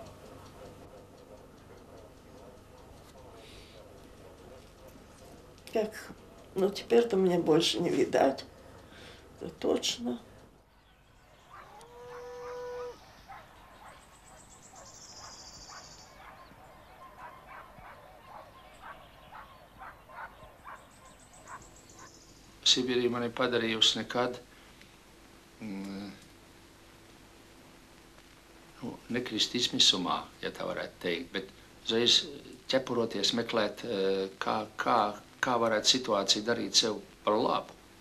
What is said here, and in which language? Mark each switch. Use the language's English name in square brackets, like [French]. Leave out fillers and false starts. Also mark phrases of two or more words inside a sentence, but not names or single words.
[Russian] Как, ну теперь-то мне больше не видать, это точно. [Latvian] Sibīrija man ir padarījusi nekad nekrist izmisumā, ja tā varētu teikt, bet uzreiz ķepuroties meklēt, kā varētu situāciju darīt sev par labu.